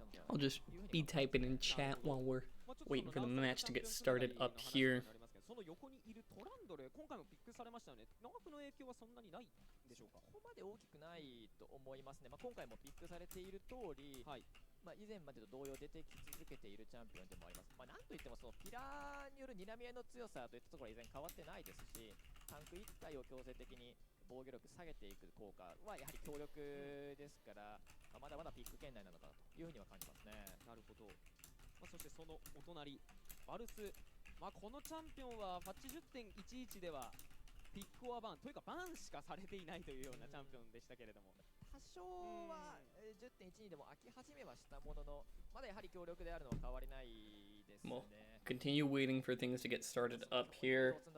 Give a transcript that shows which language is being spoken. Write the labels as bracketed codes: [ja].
[en] I'll just be typing in chat while we're waiting for the match to get started up here. [ja] その横にいるトランドル、今回もピックされましたよね。長くの影響はそんなにないでしょうか。ここまで大きくないと思いますね。今回もピックされている通り、以前までと同様出てき続けているチャンピオンでもあります。なんといってもそのピラーによる睨み合いの強さといったところは依然変わってないですし、タンク1体を強制的に防御力下げていく効果はやはり強力ですから、まだまだピック圏内なのかなというふうには感じますね。なるほど。そしてそのお隣バルス、このチャンピオンはパッチ 10.11 ではピックオアバンというかバンしかされていないというようなチャンピオンでしたけれども、多少は 10.12 でも飽き始めはしたものの、まだやはり強力であるのは変わりないですね。 [en] Continue waiting for things to get started up here.